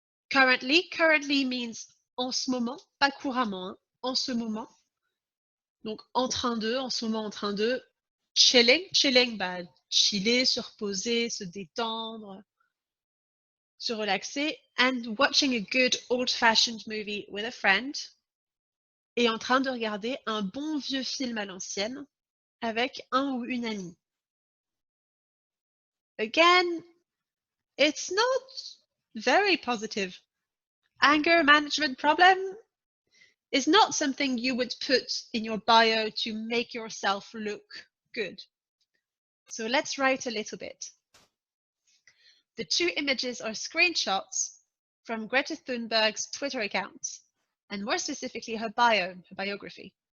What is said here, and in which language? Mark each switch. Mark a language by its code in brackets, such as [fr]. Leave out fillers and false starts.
[en] Currently means [fr] en ce moment, pas couramment, hein, en ce moment. Donc en train de, en ce moment en train de. Chilling, bah, chiller, se reposer, se détendre, se relaxer. [en] And watching a good old-fashioned movie with a friend. [fr] Et en train de regarder un bon vieux film à l'ancienne avec un ou une amie. [en] Again, it's not very positive. Anger management problem is not something you would put in your bio to make yourself look good. So let's write a little bit. The two images are screenshots from Greta Thunberg's Twitter account, and more specifically her bio, her biography.